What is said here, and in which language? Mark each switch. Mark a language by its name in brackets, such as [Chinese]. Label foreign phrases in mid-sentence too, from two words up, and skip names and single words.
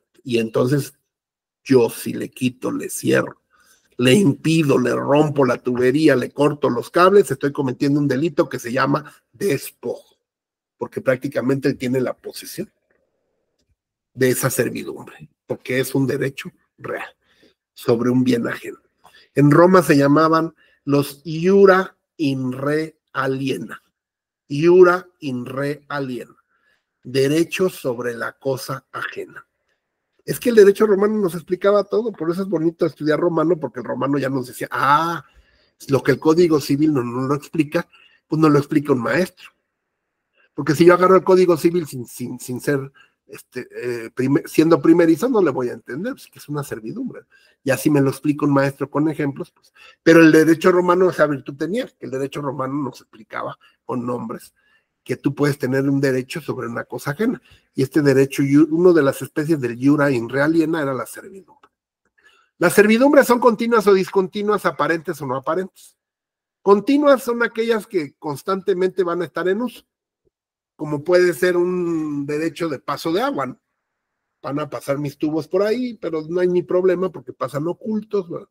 [Spanish] Y entonces yo si le quito, le cierro, le impido, le rompo la tubería, le corto los cables, estoy cometiendo un delito que se llama despojo. porque prácticamente él tiene la posesión de esa servidumbre, porque es un derecho real sobre un bien ajeno. En Roma se llamaban los [Latin] iura in re aliena, iura in re aliena, [Spanish] derechos sobre la cosa ajena. Es que el derecho romano nos explicaba todo, por eso es bonito estudiar romano, porque el romano ya nos decía, lo que el Código Civil no lo explica, pues no lo explica un maestro. Porque si yo agarro el Código Civil sin ser, siendo primerizo, no le voy a entender, pues que es una servidumbre. Y así me lo explica un maestro con ejemplos, pues. Pero el derecho romano, esa virtud tenía, que el derecho romano nos explicaba con nombres que tú puedes tener un derecho sobre una cosa ajena. Y este derecho, una de las especies del [Latin] iura in re aliena [Spanish] era la servidumbre. Las servidumbres son continuas o discontinuas, aparentes o no aparentes. Continuas son aquellas que constantemente van a estar en uso, como puede ser un derecho de paso de agua, ¿no? Van a pasar mis tubos por ahí, pero no hay ni problema porque pasan ocultos, ¿verdad?